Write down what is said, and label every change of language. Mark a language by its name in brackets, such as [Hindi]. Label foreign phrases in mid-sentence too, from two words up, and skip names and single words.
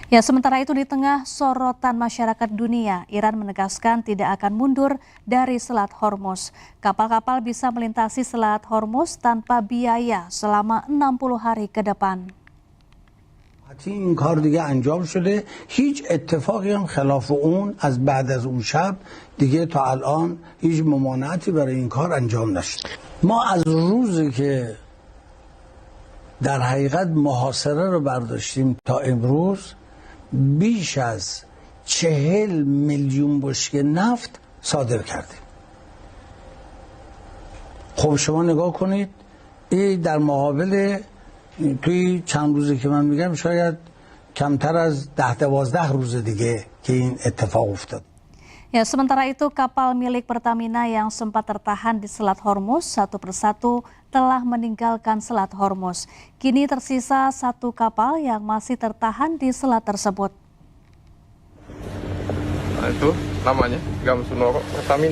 [Indonesian] Ya, sementara itu di tengah sorotan masyarakat dunia, Iran menegaskan tidak akan mundur dari Selat Hormuz. Kapal-kapal bisa melintasi Selat Hormuz tanpa biaya selama 60 hari ke depan. [Persian] این کار دیگه انجام شده هیچ اتفاقی هم خلاف اون از بعد از اون شب دیگه تا الان هیچ ممانعتی برای این کار انجام نشد ما از روزی که در حقیقت محاصره رو برداشتیم تا امروز بیش از 40 میلیون بشکه نفت صادر کردیم خب شما نگاه کنید این در مقابل توی چند روزی که من میگم شاید کمتر از 10-12 روز دیگه که این اتفاق افتاد. [Indonesian] Ya, sementara itu kapal milik Pertamina yang sempat tertahan di Selat Hormuz satu persatu telah meninggalkan Selat Hormuz. Kini tersisa satu kapal yang masih tertahan di selat tersebut. Nah, itu namanya Gamsunoro Pertamina.